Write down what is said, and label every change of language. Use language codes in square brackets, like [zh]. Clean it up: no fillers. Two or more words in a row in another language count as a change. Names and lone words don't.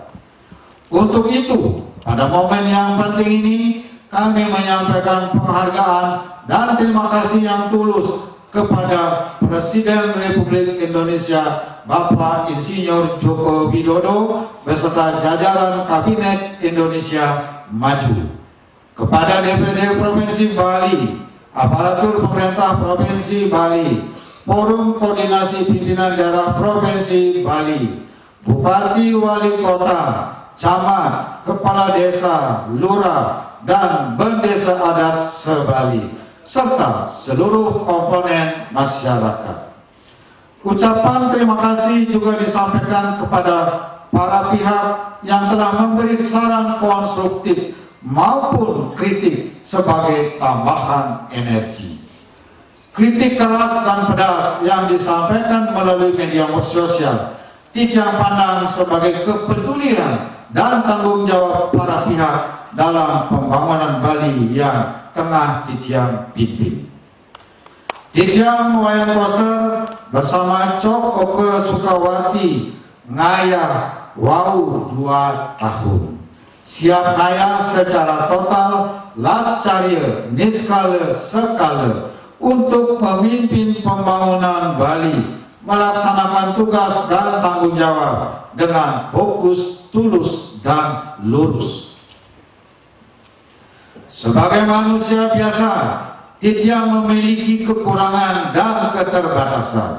[id] Untuk itu, pada momen yang penting ini, kami menyampaikan penghargaan dan terima kasih yang tulus kepada Presiden Republik Indonesia Bapak Insinyur Joko Widodo beserta jajaran Kabinet Indonesia Maju, kepada DPD Provinsi Bali, aparatur pemerintah Provinsi Bali, Forum Koordinasi Pimpinan Daerah Provinsi Bali, Bupati, Wali Kota, Camat, Kepala Desa, Lurah, dan Bendesa Adat se-Bali, serta seluruh komponen masyarakat. Ucapan terima kasih juga disampaikan kepada para pihak yang telah memberi saran konstruktif maupun kritik sebagai tambahan energi. Kritik keras dan pedas yang disampaikan melalui media sosial Titiang pandang sebagai kepedulian dan tanggung jawab para pihak dalam pembangunan Bali yang tengah Titiang pimpin. Titiang Wayan Koster bersama Cok Oke Sukawati [ban] ngayah wau [id] 2 tahun. Siap ngayah secara total [ban] las caria [id] niskala sekala untuk memimpin pembangunan Bali, melaksanakan tugas dan tanggung jawab dengan fokus, tulus, dan lurus. Sebagai manusia biasa, Titiang memiliki kekurangan dan keterbatasan.